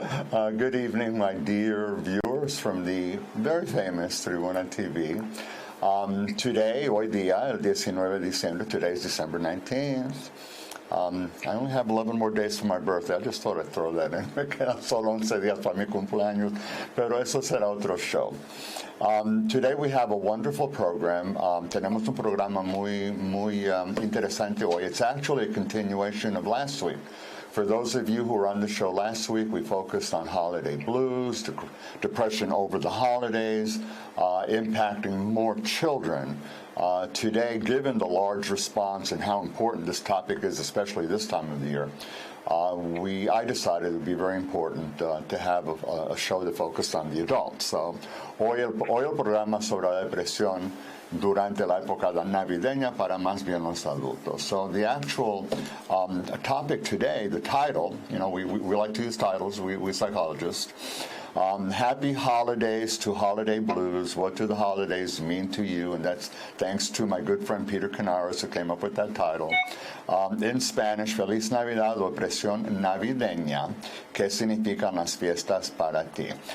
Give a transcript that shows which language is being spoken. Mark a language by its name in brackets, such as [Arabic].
[English] Good evening, my dear viewers from the very famous Tribuna TV. Today, [Spanish] hoy día, el 19 de diciembre, [English] today is December 19th. I only have 11 more days for my birthday. I just thought I'd throw that in. [Spanish] Me quedan solo 11 días para mi cumpleaños, pero eso será otro show. [English] Today we have a wonderful program. [Spanish] Tenemos un programa muy interesante hoy. [English] It's actually a continuation of last week. For those of you who were on the show last week, we focused on holiday blues, depression over the holidays, impacting more children. Today, given the large response and how important this topic is, especially this time of the year, I decided it would be very important to have a show that focused on the adults. [Spanish] So, hoy el programa sobre la depresión durante la época navideña para más bien los adultos. [English] So the actual topic today, the title, you know, we like to use titles, we psychologists. Happy Holidays to Holiday Blues. What do the holidays mean to you? And that's thanks to my good friend Peter Canaris, who came up with that title. In Spanish, [Spanish] Feliz Navidad o Depresión Navideña. ¿Qué significan las fiestas para ti?